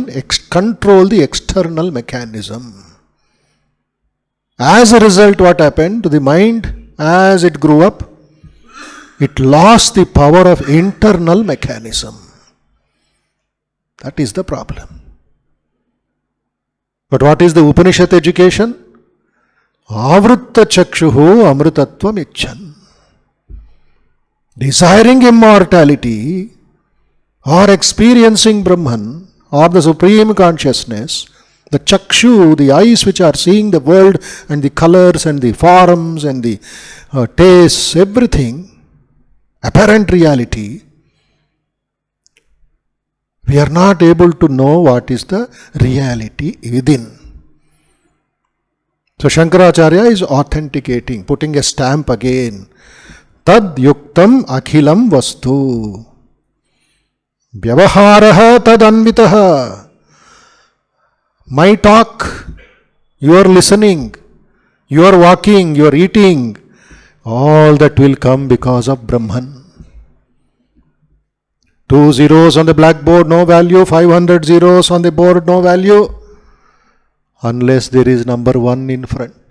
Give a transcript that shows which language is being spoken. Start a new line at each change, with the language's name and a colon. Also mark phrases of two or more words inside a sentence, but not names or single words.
English: Control the external mechanism. As a result, what happened to the mind as it grew up? It lost the power of internal mechanism. That is the problem. But what is the Upanishad education?
Sanskrit: Avritta chakshuhu amritatvam icchan.
English: Desiring immortality or experiencing Brahman or the Supreme Consciousness, the chakshu, the eyes which are seeing the world and the colors and the forms and the tastes, everything, apparent reality, we are not able to know what is the reality within. So Shankaracharya is authenticating, putting a stamp again.
Sanskrit: Tad yuktam akhilam vastu. Vyavaharaha tad anvitaha.
English: My talk, your listening, your walking, your eating, all that will come because of Brahman. 2 zeros on the blackboard, no value. 500 zeros on the board, no value. Unless there is number 1 in front.